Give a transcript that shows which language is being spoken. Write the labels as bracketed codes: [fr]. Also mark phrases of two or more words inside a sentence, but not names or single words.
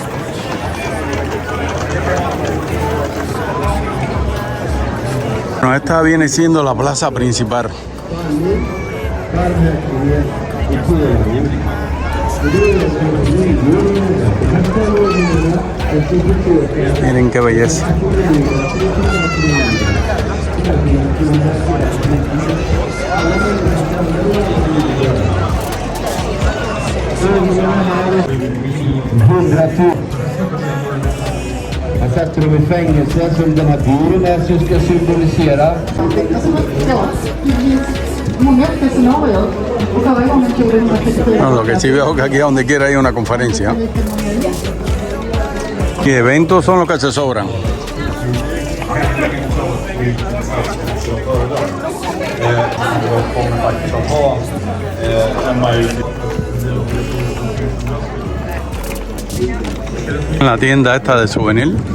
[es] Bueno, esta viene siendo la plaza principal. Miren qué belleza. [sv] Jag sätter dem i fängelse som den här buren som ska symbolisera. Många scenarier. Och förra gången tog det 134. [es] No, lo que sí veo que aquí a donde quiera hay una conferencia. Y eventos son los que se sobran. En la tienda esta de souvenir.